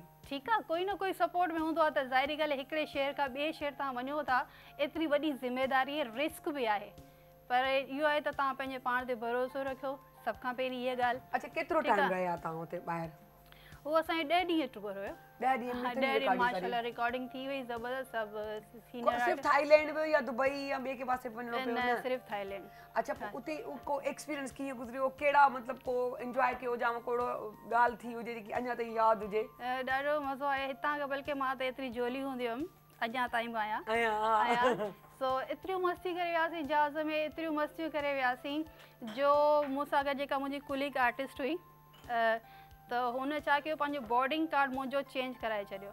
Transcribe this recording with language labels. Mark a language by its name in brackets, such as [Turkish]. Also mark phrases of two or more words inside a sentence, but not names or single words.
[Sindhi] ठीकु आहे, कोई न कोई सपोर्ट में हूंदो आहे। त ज़ाहिरी ॻाल्हि आहे, हिकिड़े शहर खां ॿिए शहर तव्हां वञो था, एतिरी वॾी ज़िमेदारी आहे, रिस्क बि आहे, पर इहो आहे त तव्हां पंहिंजे पाण ते भरोसो रखियो, सभ खां पहिरीं इहा ॻाल्हि। अच्छा, केतिरो टाइम रहिया तव्हां हुते ॿाहिरि? उहो असांजी 10 ॾींहं टूर हुयो। 10 ॾींहं माशाल्लाह रिकॉर्डिंग थी वई ज़बरदस्त। सभु सीनियर सिर्फ थाईलैंड में या दुबई या ॿिए के पासे वञिणो पियो? न, सिर्फ थाईलैंड। अच्छा, उते को एक्सपीरियंस कीअं गुज़रियो, कहिड़ा मतलब को एंजॉय कयो जाम, कोड़ो ॻाल्हि थी हुजे जेकी अञा ताईं यादि हुजे? ॾाढो मज़ो आहे हितां खां, बल्कि मां त एतिरी जोली हूंदी हुयमि, अञा ताईं बि आहियां। सो एतिरियूं मस्ती करे वियासीं जहाज़ में, एतिरियूं मस्तियूं करे वियासीं जो मूंसां गॾु जेका मुंहिंजी कुलीग आर्टिस्ट हुई त हुन छा कयो, पंहिंजो बोर्डिंग कार्ड मुंहिंजो चेंज कराए छॾियो।